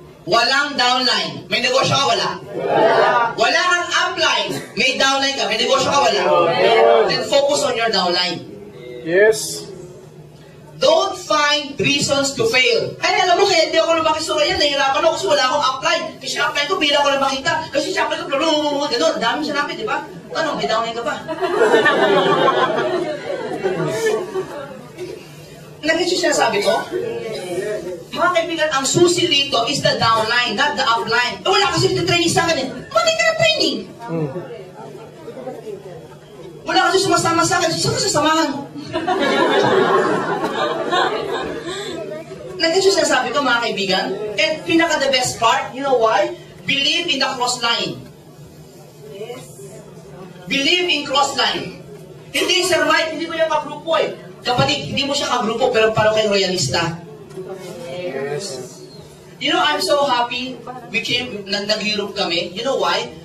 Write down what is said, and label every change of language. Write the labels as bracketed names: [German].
[Filipino] Walang downline. May negosyo ka, wala? Wala kang upline. May downline ka. May negosyo ka, wala? [English] Then focus on your downline. Yes. Don't find reasons to fail. [Filipino] Ay, alam mo, kaya hindi ako lumaki sa Royal. Nahihirapan ako kasi wala akong upline. Kasi upline ko, bila ko lang makita. Kasi siya upline ko, gano'n. Dami siya namin, di ba? Tanong, may downline ka ba? Nag-gets yung sinasabi ko? Mga kaibigan, ang susi rito [English] is the downline, not the upline. [Filipino] Wala kasi training sa akin eh. Bakit ka training? Wala kasi sumasama sa akin. Saan ka sasamahan? Nag-gets yung sinasabi ko, mga kaibigan? [English] And pinaka the best part, you know why? Believe in the cross line. Believe in cross line. [Filipino] Hindi, Sir Mike, hindi ko yung kagrupo eh. Kapatid, hindi mo siya kagrupo, pero palo kayo royalista. [English] You know, I'm so happy [Filipino] nag-Europe kami. [English] You know why?